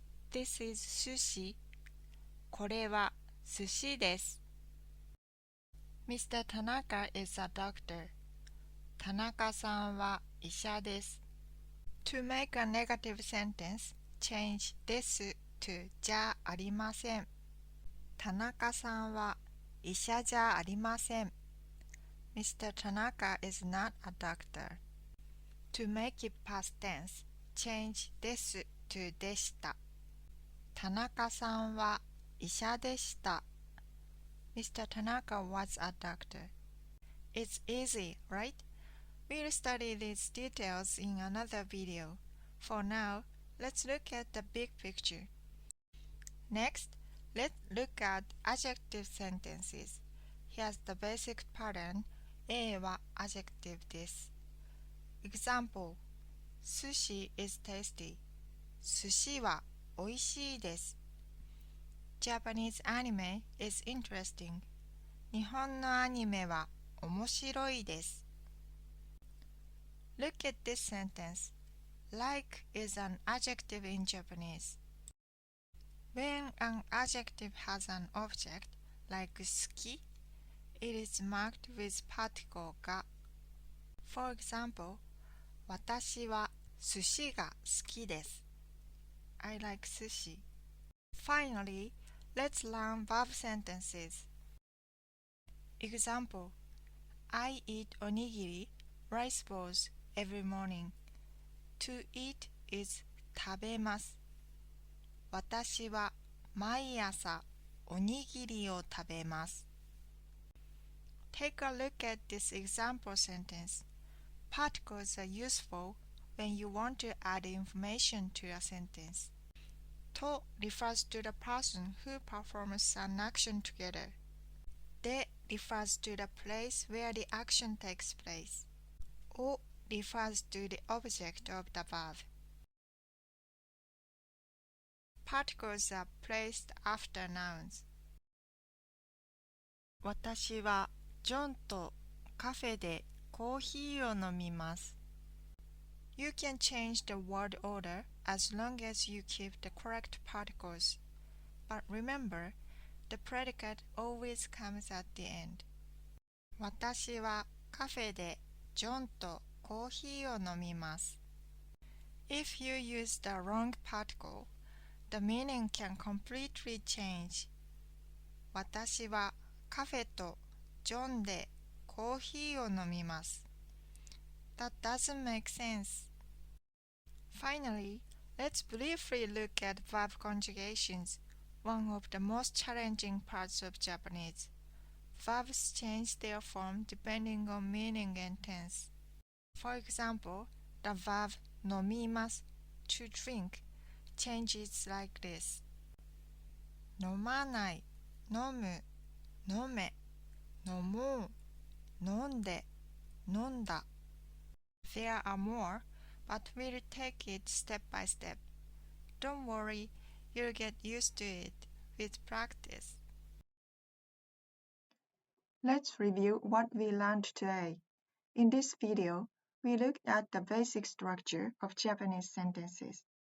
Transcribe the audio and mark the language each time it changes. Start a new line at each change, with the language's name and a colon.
English: This is sushi.
Japanese: これは寿司です。
English: Mr. Tanaka is a doctor.
Japanese: 田中さんは医者です。
English: To make a negative sentence, change です to じゃありません。
Japanese: 田中さんは医者じゃありません。
English: Mr. Tanaka is not a doctor. To make it past tense, change です to でした。
Japanese: 田中さんは医者でした。
English: Mr. Tanaka was a doctor. It's easy, right? We'll study these details in another video. For now, let's look at the big picture. Next, let's look at adjective sentences. Here's the basic pattern. A は adjective です。 Example: Sushi is tasty.
Japanese: 寿司はおいしいです。
English: Japanese anime is interesting.
Japanese: 日本のアニメは面白いです。
English: Look at this sentence. Like is an adjective in Japanese. When an adjective has an object, like 好き, it is marked with particle が。 For example,
Japanese: 私は寿司が好きです。
English: I like sushi. Finally, let's learn verb sentences. Example: I eat onigiri, rice balls, every morning. To eat is 食べます。
Japanese: 私は毎朝おにぎりを食べます。
English: Take a look at this example sentence. Particles are useful when you want to add information to a sentence. と refers to the person who performs an action together. で refers to the place where the action takes place. を refers to the object of the verb. Particles are placed after nouns.
Japanese: 私はジョンとカフェでコーヒーを飲みます。
English: You can change the word order as long as you keep the correct particles. But remember, the predicate always comes at the end.
Japanese: 私はカフェでジョンとコーヒーを飲みます。
English: If you use the wrong particle, the meaning can completely change.
Japanese: 私はカフェとジョンでコーヒーを飲みます。
English: That doesn't make sense. Finally, let's briefly look at verb conjugations, one of the most challenging parts of Japanese. Verbs change their form depending on meaning and tense. For example, the verb 飲みます to drink changes like this.
Japanese: 飲まない、飲む、飲め、飲もう、飲んで、飲んだ.
English: There are more, but we'll take it step by step. Don't worry, you'll get used to it with practice. Let's review what we learned today. In this video, we looked at the basic structure of Japanese sentences.